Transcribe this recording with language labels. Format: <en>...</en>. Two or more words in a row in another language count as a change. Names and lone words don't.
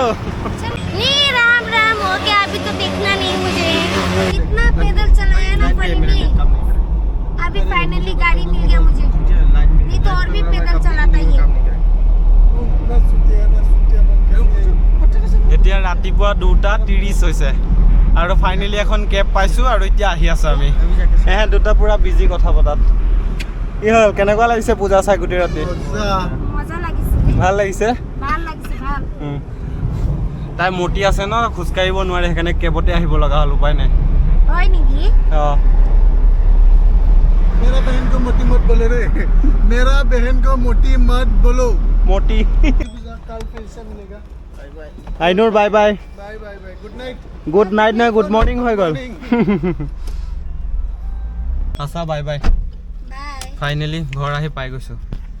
<hi>राम राम हो गया अभी तो देखना नहीं मुझे इतना पैदल चलाया ना फाइनली अभी फाइनली गाड़ी मिल गया मुझे नहीं तो और भी पैदल चलाता ये</hi> <as>এতিয়া ৰাতিপুৱা 2:30 হৈছে আৰু ফাইনেলি এখন কেব পাইছোঁ আৰু এতিয়া আহি আছোঁ আমি দুটা পুৰা বিজি কথা পতাত কি হ'ল কেনেকুৱা লাগিছে পূজা চাই গোটেই ৰাতি মজা লাগিছে ভাল লাগিছে ভাল লাগিছে ভাল তাই মোটি আছে ন খোজকাঢ়িব নোৱাৰে সেইকাৰণে কেবতে আহিব লগা হ'ল উপায় নাই হয় নেকি</as> <hi>मेरा बहन को मोटी मत बोले रे मेरा बहन को मोटी मत बोलो मोटी कल फिर से मिलेगा</hi> <en>আইনুৰ bye bye bye bye bye Good night</en> <as>না</as> <en>good morning</en> <as>হৈ গ'ল আছা</as> <en>bye bye</en> <as>বাই ফাইনেলি ঘৰ আহি পাই গৈছোঁ</as>